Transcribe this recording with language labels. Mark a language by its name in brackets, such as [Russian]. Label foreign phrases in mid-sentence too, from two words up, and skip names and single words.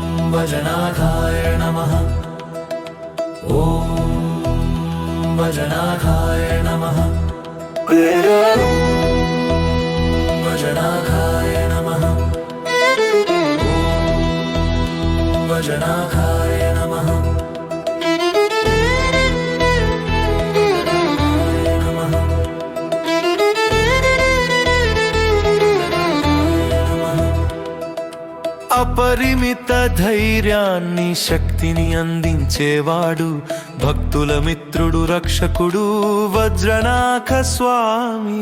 [Sanskrit] वजनाखाय नमः। ॐ वजनाखाय नमः। वजनाखाय नमः। वजनाखाय नमः। [Telugu] అపరిమిత ధైర్యాన్ని శక్తిని అందించేవాడు భక్తుల మిత్రుడు రక్షకుడు వజ్రనాఖ స్వామి।